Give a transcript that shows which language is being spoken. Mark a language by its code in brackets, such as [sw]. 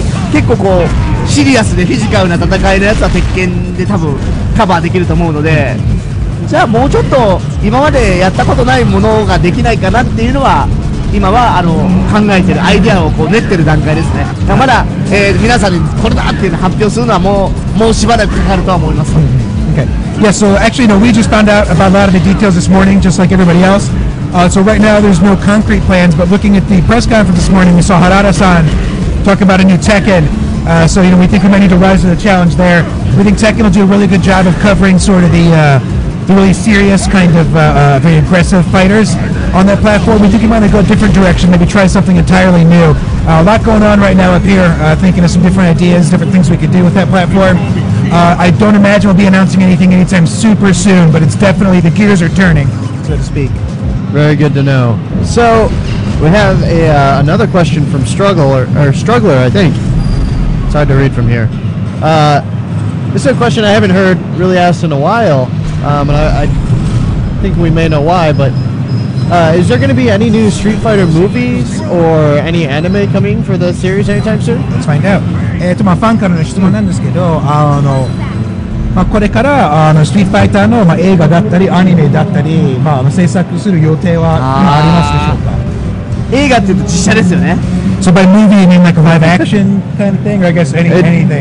[ja] 結構こうシリアスでフィジカルな戦いのやつは鉄拳で多分カバーできると思うので、じゃあもうちょっと今までやったことないものができないかなっていうのは今は考えてるアイデアをこう練ってる段階ですね。まだ、皆さんにこれだっていうのを発表するのはもうしばらくかかるとは思います。 [en] Okay. Yeah, so actually, no, we just found out about a lot of the details this morning, just like everybody else. So right now, there's no concrete plans, but looking at the press conference this morning, we saw Harada-san talk about a new Tekken. So, you know, we think we might need to rise to the challenge there. We think Tekken will do a really good job of covering sort of the really serious kind of very aggressive fighters on that platform. We think we might go a different direction, maybe try something entirely new. A lot going on right now up here, thinking of some different ideas, different things we could do with that platform. I don't imagine we'll be announcing anything anytime super soon, but it's definitely, the gears are turning, so to speak. Very good to know. So we have another question from Struggler, I think. It's hard to read from here. This is a question I haven't heard really asked in a while, and I think we may know why, but is there going to be any new Street Fighter movies or any anime coming for the series anytime soon? Let's find out. [ja] まあファンからの質問なんですけど、まあこれからストリートファイターの映画だったりアニメだったり、まあ制作する予定は今ありますでしょうか？映画っていうと実写ですよね。 [en] So by movie you mean like a live action kind of thing, or I guess anything?